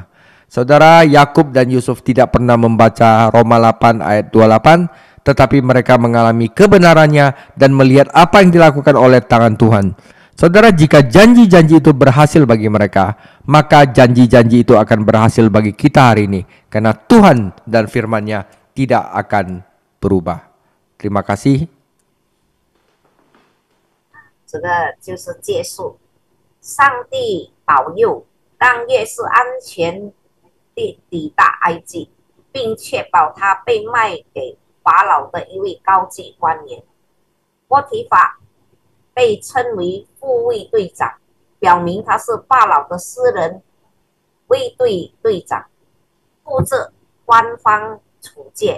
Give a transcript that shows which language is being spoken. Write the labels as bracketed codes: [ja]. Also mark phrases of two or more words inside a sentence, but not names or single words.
[id] Saudara, Yakub dan Yusuf tidak pernah membaca Roma 8 ayat 28, tetapi mereka mengalami kebenarannya dan melihat apa yang dilakukan oleh tangan Tuhan. Saudara, jika janji-janji itu berhasil bagi mereka, maka janji-janji itu akan berhasil bagi kita hari ini. Karena Tuhan dan firman-Nya tidak akan berubah. Terima kasih. [zh] 这个就是借宿，上帝保佑，让约瑟安全地抵达埃及，并确保他被卖给法老的一位高级官员。波提法被称为护卫队长，表明他是法老的私人卫队队长，负责官方处戒。